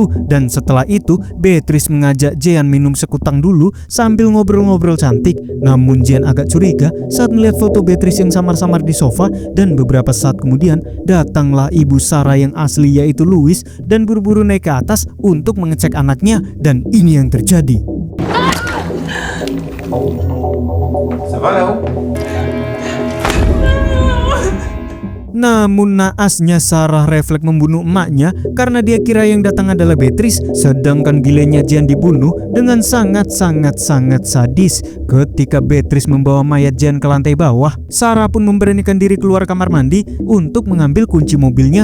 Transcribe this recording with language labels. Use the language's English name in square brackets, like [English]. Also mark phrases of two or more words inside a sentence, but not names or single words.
[Indonesian] Dan setelah itu, Beatrice mengajak Jean minum sekutang dulu sambil ngobrol-ngobrol cantik. Namun Jean agak curiga saat melihat foto Beatrice yang samar-samar di sofa dan beberapa saat kemudian datanglah ibu Sarah yang asli yaitu Louis dan buru-buru naik ke atas untuk mengecek anaknya dan ini yang terjadi. [French] Ça va là-haut? [Indonesian] Namun naasnya Sarah refleks membunuh emaknya karena dia kira yang datang adalah Beatrice, sedangkan gilenya Jean dibunuh dengan sangat sadis. Ketika Beatrice membawa mayat Jean ke lantai bawah, Sarah pun memberanikan diri keluar kamar mandi untuk mengambil kunci mobilnya.